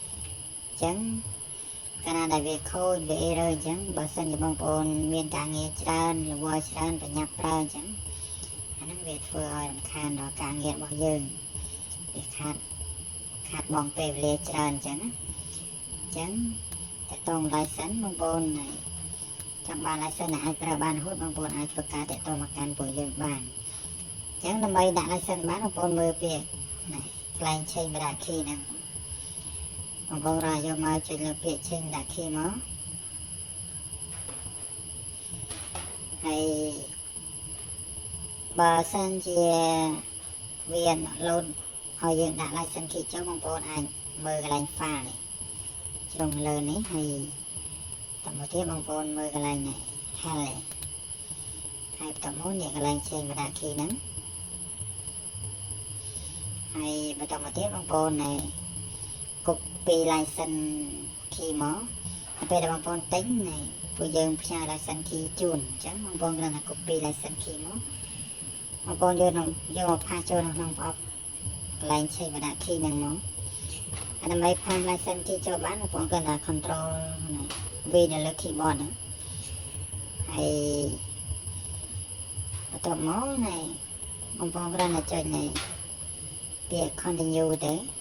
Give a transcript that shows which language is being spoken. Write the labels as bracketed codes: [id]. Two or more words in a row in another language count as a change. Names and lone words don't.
[km] កាលណាដែលវាខូចវា error អញ្ចឹងបើសិនជាបងប្អូនមានការងារច្រើនរវល់ច្រើនប្រញាប់ប្រើអញ្ចឹងអាហ្នឹងវាធ្វើឲ្យរំខានដល់ការងាររបស់យើងវាខាតបងពេលវេលាច្រើនអញ្ចឹង តើតង license បងប្អូនចង់បាន license អាចប្រើបានរហូតបងប្អូនអាចធ្វើការតេតងមកកាន់ពួកយើងបានអញ្ចឹងដើម្បីដាក់ license បានបងប្អូនមើលពាក្យកន្លែង [en] change data key [km] ហ្នឹងបងប្អូនរកយកមកចុចលើពាក្យ [en] change data key [km] មក ហើយបើសិនជាវា load ឲ្យយើងដាក់ [en] license key [km] ចូលបងប្អូនអាចមើលកន្លែង file នេះជ្រុងលើនេះហើយតមកទៀតបងប្អូនមើលកន្លែងនេះ help ហើយបន្តមកនេះកន្លែង [en] change data key [km] ហ្នឹង ហើយបន្តមកទៀតបងប្អូនcopy [en] license key [km] មកពេលដែលបងប្អូនទិញពួកយើងផ្ញើ [en] license key [km] ជូនអញ្ចឹងបងប្អូនគ្រាន់តែ copy [en] license key [km] មកបងប្អូនយកមកផាសចូលក្នុងប្រអប់កន្លែង [en] change data key [km] ហ្នឹងមកដើម្បីផាស [en] license key [km] ចូលបានបងប្អូនគ្រាន់តែ [en] control V [km] នៅលើ keyboard ហ្នឹងហើយបន្ទាប់មកបងបងប្អូនគ្រាន់តែចុចនេះពាក្យ continue ទៅ